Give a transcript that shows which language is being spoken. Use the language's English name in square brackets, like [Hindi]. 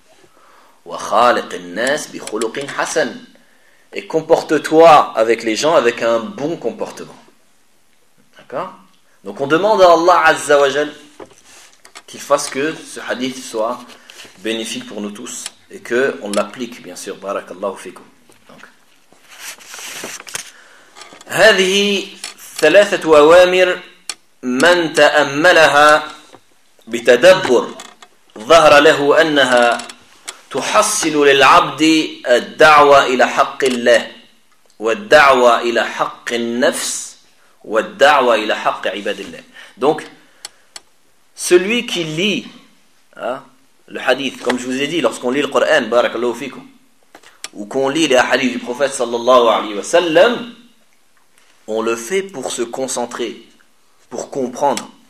[Arabic] « Wa khaliq al-nas bi khuluqin hasan [French] » Et comporte-toi avec les gens avec un bon comportement. D'accord? Donc on demande à Allah Azza wa Jal qu'il fasse que ce hadith soit bénéfique pour nous tous et qu'on l'applique, bien sûr. Barakallahu fikum. Donc. [Arabic] هذه ثلاثة أوامر من تأملها بتدبر ظهر له أنها تحصل للعبد الدعوة إلى حق الله والدعوة إلى حق النفس والدعوة إلى حق عباد الله. [French] Donc, celui qui lit le hadith, comme je vous ai dit, lorsqu'on lit le Coran, barakallahu fikum, ou qu'on lit les hadiths du prophète sallallahu alayhi wa sallam, on le fait pour se concentrer, pour comprendre.